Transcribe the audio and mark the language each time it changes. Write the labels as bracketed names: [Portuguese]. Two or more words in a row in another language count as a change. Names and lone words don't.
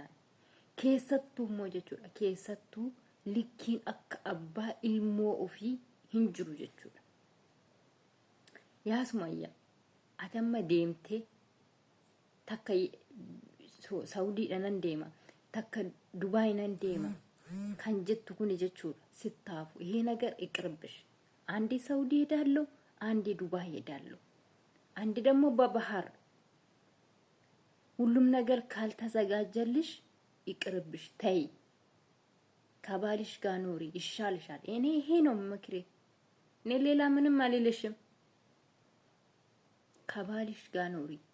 [Oromo] taane keessattuu immoo jechuudha keessattuu likkiin akka abbaa ilmoo ofii hin jiru jechuudha yaa Sumayya atamma deemtee takka Saudiidha nan deema takka Dubaay nan deema kan jettu kuni jechuudha sittaafu [Amharic] ይሄ ነገር ይቅርብሽ አንዴ ሳውዲ ሄዳለሁ አንዴ ዱባይ ሄዳለሁ አንዴ ደግሞ በባህር ሁሉም ነገር ካልተዘጋጀልሽ ይቅርብሽ ተይ ከባልሽ ጋር ኑሪ ይሻልሻል እኔ ይሄ ነው ምክሬ እኔ ሌላ ምንም አልልሽም ከባልሽ ጋር ኑሪ